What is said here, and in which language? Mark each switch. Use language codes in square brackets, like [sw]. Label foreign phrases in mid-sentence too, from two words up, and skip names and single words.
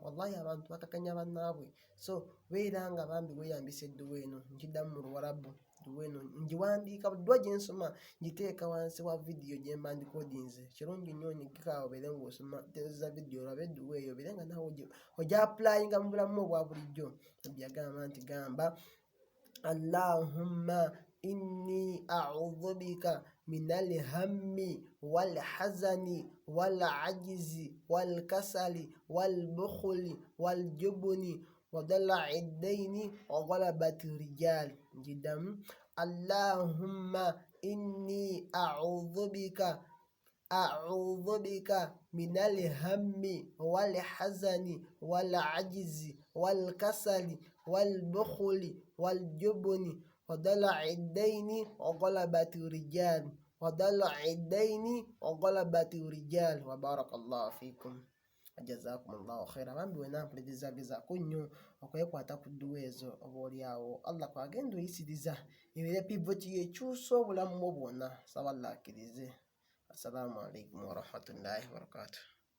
[lg] Wallahi abantu bakakanya bannaabwe, so beera nga bambi weeyambisa edduwa eno. Nkiddamu mu Luwarabu, edduwa eno ngiwandiika buli ddwa gye nsoma ngiteeka wansi wa vidiyo gye mba ndikodinze. Kirungi nnyo onyigika obeere ng'osoma za vidiyo olabe edduwa eyo, obeere nga naawe ogya applyinga mu bulamu obwa bulijjo. Nabbi yagamba nti gamba [ar] اللهم إني أعوذ بك من الهم والحزن والعجز والكسل والبخل والجبن وضلع الدين وغلبة الرجال. Njiddamu اللهم إني أعوذ بك من الهم والحزن والعجز والكسل والبخل والجبن وضلع الدين وغلبة الرجال، وضلع الدين وغلبة الرجال. وبارك الله فيكم، جزاكم الله خيرا. [lg] Bambi wena mpulirizagezaako nnyo okwekwata ku dduwa ezo, oba oli awo Allah kwagenda oyisiriza ebeere pivoti ekyusa obulamu bwo bwonna. Saba Allah akkirize. [ar] السلام عليكم ورحمة الله وبركاته.